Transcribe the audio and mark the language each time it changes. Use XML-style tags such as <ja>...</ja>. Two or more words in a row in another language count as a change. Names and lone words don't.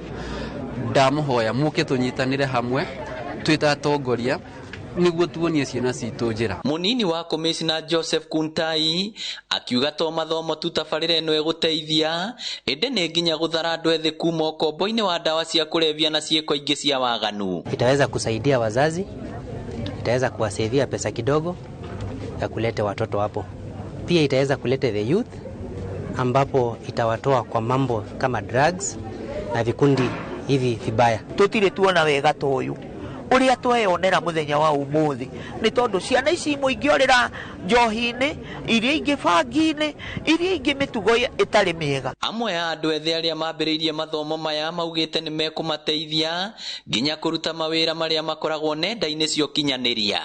<ki>Ndamuhoya muke tunyitanire hamwe twita atongoria niguo tuonie ciana citu njira. Munini wa Commissioner Joseph Kuntai akiuga to mathomo tu tabarira eno eguteithia ende ne nginya guthara andu ethi kuma ukombo-ini wa dawa cia kulevya na cieko ingi cia waganu.</ki> <sw>Itaweza kusaidia wazazi, itaweza kuwasaidia pesa kidogo ya kulete watoto hapo. Pia itaweza kulete</sw> <en>the youth</en> <sw>ambapo itawatoa kwa mambo kama drugs na vikundi hivi vibaya.</sw> <ki>Tutire tuona wega toyu uria tweyonera muthenya wa umuthi ni tondu ciana ici muingi orira njohi-ini iria ingi bangi-ini iria ingi mitugo itari miega. Amwe ya andu ethi aria mambiriirie mathomo maya maugite ni mekumateithia nginya kuruta mawira maria makoragwo nenda-ini cio kinyaniria,</ki>